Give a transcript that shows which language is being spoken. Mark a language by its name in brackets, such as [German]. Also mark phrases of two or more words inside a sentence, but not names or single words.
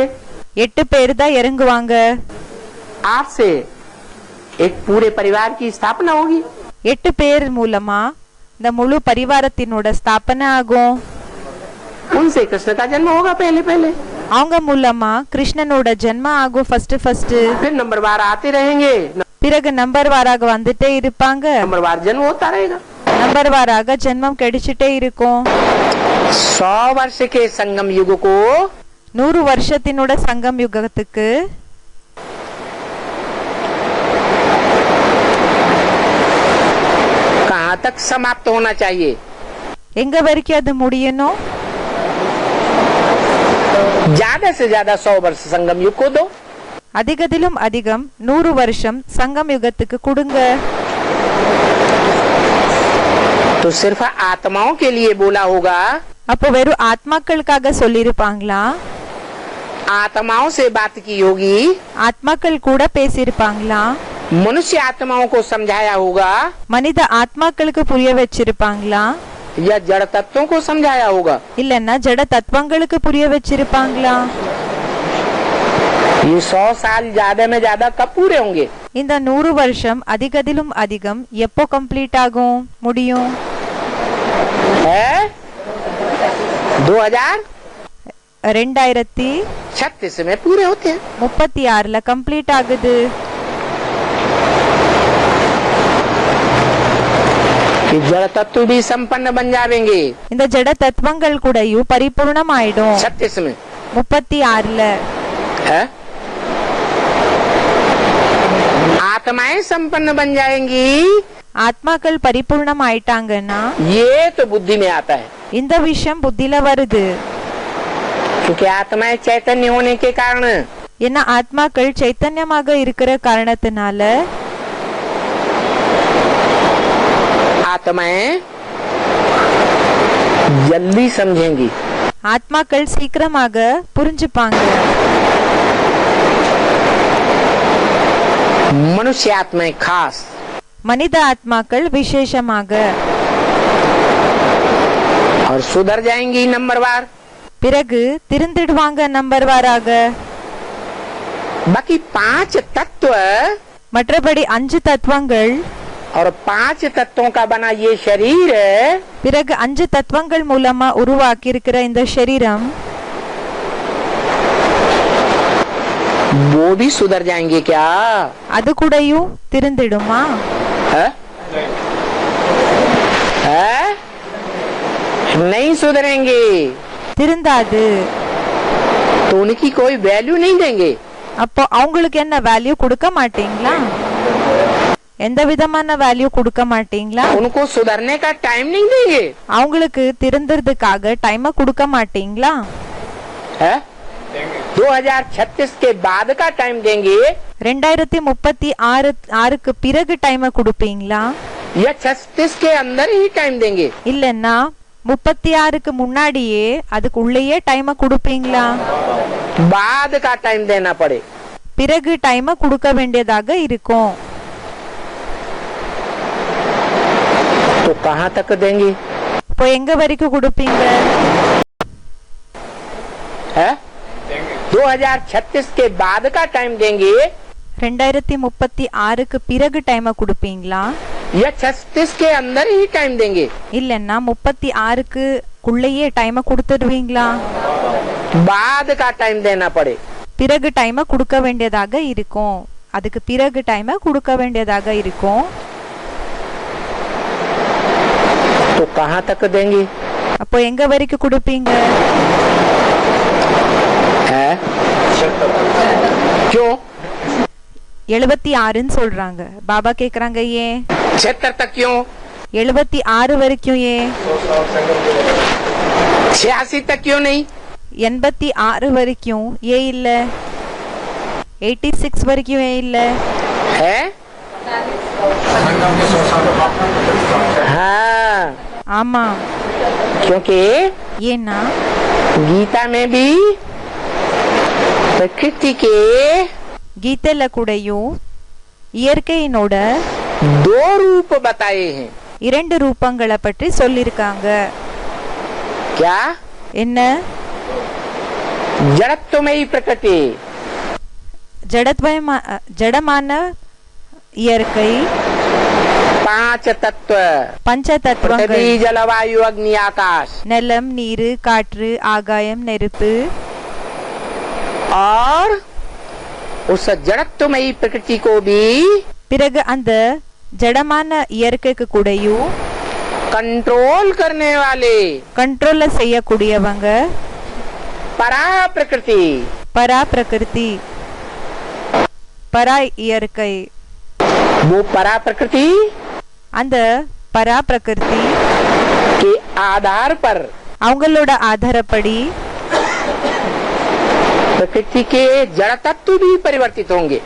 [Tamil] 8 பேர் தான் இறங்குவாங்க. [Hindi] 8 से एक पूरे परिवार की स्थापना होगी। [Tamil] 8 பேர் மூலமா இந்த முழு பரிவாரத்தினோட ஸ்தாபனை ஆகும். [Hindi] उनसे कृष्ण का जन्म होगा पहले पहले। [Tamil] அவங்க மூலமா கிருஷ்ணனோட ஜென்மம் ஆகும் ஃபர்ஸ்ட். [Hindi] फिर नंबरवार आते रहेंगे, [Tamil] பிறகு நம்பர் வாராக வந்துட்டே இருப்பாங்க. [Hindi] नंबरवार जन्म होता रहेगा। [Tamil] நம்பர் வாராக ஜென்மம் கிடைச்சிட்டே இருக்கும். [Hindi] 100 वर्ष के संगम युग को [Tamil] 100 வருஷத்தினோட சங்கம் யுகத்துக்கு [Hindi] कहाँ तक समाप्त होना चाहिए? [Tamil] எங்க வரைக்கும் அது முடியணும்? [Hindi] ज्यादा से ज्यादा 100 वर्ष संगम युग को दो। [Tamil] அதிகத்திலும் அதிகம் 100 வருஷம் சங்கம் யுகத்துக்கு கொடுங்க. [Hindi] तो सिर्फ आत्माओं के लिए बोला होगा। [Tamil] அப்போ வெறும் ஆத்மாக்களுக்காக சொல்லிருப்பாங்களா? [Hindi] आत्माओं से बात की होगी। [Tamil] ஆத்மாக்கள் கூட பேசியிருப்பாங்களா? [Hindi] मनुष्य आत्माओं को समझाया होगा [Tamil] மனித ஆத்மாக்களுக்கு புரிய வச்சிருப்பாங்களா? [Hindi] या जड़ तत्वों को समझाया होगा? [Tamil] இல்லன்னா ஜட தத்துவங்களுக்கு புரிய வச்சிருப்பாங்களா? [Hindi] ये 100 साल ज्यादा में ज्यादा कब पूरे होंगे? [Tamil] இந்த 100 வருஷம் அதிகத்திலும் அதிகம் எப்போ கம்ப்ளீட் ஆகும், முடியும்? [Hindi] है 2036 में पूरे होते हैं। [Tamil] 36ல கம்ப்ளீட் ஆகுது. [Hindi] कि जड़ तत्व भी संपन्न बन जाएंगे। [Tamil] இந்த ஜட தத்துவங்கள் கூடயும் பரிபூர்ணம் ஆயிடும் [Hindi] 36 में [Tamil] 36ல. [Hindi] है आत्माएं संपन्न बन जाएंगी। [Tamil] ஆத்மாக்கள் பரிபூர்ணம் ஆயிட்டாங்கன்னா [Hindi] ये तो बुद्धि में आता है, [Tamil] இந்த விஷயம் புத்தியில வருது. [Hindi] क्योंकि आत्माएं चैतन्य होने के कारण [Tamil] ஏன்னா ஆத்மாக்கள் சைத்தன்யமாக இருக்கிற காரணத்தினால [Hindi] आत्माएं जल्दी समझेंगी। [Tamil] ஆத்மாக்கள் சீக்கிரமாக புரிஞ்சுப்பாங்க. [Hindi] मनुष्य आत्माएं खास, [Tamil] மனித ஆத்மாக்கள் விசேஷமாக [Hindi] और सुधर जाएंगी नंबरवार। [Tamil] பிறகு திருந்திடுவாங்க நம்பர் வாராக. [Hindi] बाकी 5 तत्व [Tamil] மற்றபடி 5 தத்துவங்கள், [Hindi] और 5 तत्वों का बना ये शरीर [Tamil] பிறகு 5 தத்துவங்கள் மூலமா உருவாக்கி இருக்கிற இந்த சரீரம் [Hindi] वो भी सुधर जाएंगे क्या? [Tamil] அது கூடயும் திருந்திடுமா? [Hindi] है? है? नहीं सुधरेंगे [Tamil] திருந்தாது. [Hindi] तो उनकी कोई वैल्यू नहीं देंगे। [Tamil] அப்போ அவங்களுக்கு என்ன வேல்யூ கொடுக்க மாட்டீங்களா? எந்த விதமான வேல்யூ கொடுக்க மாட்டீங்களா? [Hindi] उनको सुधरने का टाइम नहीं देंगे। [Tamil] அவங்களுக்கு திருந்துறதுக்காக டைம் கொடுக்க மாட்டீங்களா? [Hindi] है? 2036 के बाद का टाइम देंगे [Tamil] 2036க்கு பிறகு டைம் கொடுப்பீங்களா? [Hindi] या 36 के अंदर ही टाइम देंगे? [Tamil] இல்லன்னா 36க்கு முன்னாடியே அதுக்கு உள்ளேயே டைம் கொடுப்பீங்களா? [Hindi] बाद का टाइम देना पड़े। [Tamil] பிறகு டைம் கொடுக்க வேண்டியதாக இருக்கும். [Hindi] तो कहाँ तक देंगे? [Tamil] இப்போ எங்க வரைக்கும் கொடுப்பீங்க? [Hindi] है? 2036 के बाद का टाइम देंगे [Tamil] 2036க்கு பிறகு டைம் கொடுப்பீங்களா? [Hindi] या 36 के अंदर ही टाइम देंगे? [Tamil] இல்லன்னா 36க்கு உள்ளேயே டைம் கொடுத்துடுவீங்களா? [Hindi] बाद का टाइम देना पड़े। [Tamil] பிறகு டைம் கொடுக்க வேண்டியதாக இருக்கும். அதுக்கு பிறகு டைம் கொடுக்க வேண்டியதாக இருக்கும். [Hindi] तो कहाँ तक देंगे? [Tamil] அப்போ எங்க வரைக்கும் கொடுப்பீங்க? [Hindi] है? क्यों? [Tamil] 76ன்னு சொல்றாங்க. பாபா கேக்குறாங்க ஏன்? [Hindi] 76 तक क्यों? [Tamil] 76 வரைக்கும் ஏன்? [Hindi] 86 तक क्यों नहीं? [Tamil] 86 வரைக்கும் ஏன் இல்ல? 86 வரைக்கும் ஏன் இல்ல? [Hindi] है? हाँ, [Tamil] ஆமா. [Hindi] क्योंकि [Tamil] ஏன்னா [Hindi] गीता में भी प्रकृति के [Tamil] கீதையில கூடயும் இயற்கையினோட [Hindi] 2 रूप बताए हैं. [Tamil] 2 ரூபங்களை பற்றி சொல்லிருக்காங்க. [Hindi] क्या? [Tamil] என்ன? [Hindi] जड़त्वमयी प्रकृति, [Tamil] ஜடமான இயற்கை, [Hindi] 5 तत्व, [Tamil] பஞ்ச தத்துவங்கள், [Hindi] पृथ्वी जल वायु अग्नि आकाश, [Tamil] நிலம், நீரு, காற்று, ஆகாயம், நெருப்பு. [Hindi] और उस जड़त्वमयी प्रकृति को भी [Tamil] பிறகு அந்த ஜடமான இயற்கைக்கு கூடயும் [Hindi] कंट्रोल करने वाले [Tamil] கண்ட்ரோல்ல செய்யக்கூடியவங்க [Hindi] परा प्रकृति, [Tamil] பரா பிரகிருதி, பரா இயற்கை. [Hindi] वो परा प्रकृति [Tamil] அந்த பரா பிரகிருதி [Hindi] के आधार पर [Tamil] அவங்களோட ஆதாரப்படி [Hindi] प्रकृति के जड़ तत्व भी परिवर्तित होंगे.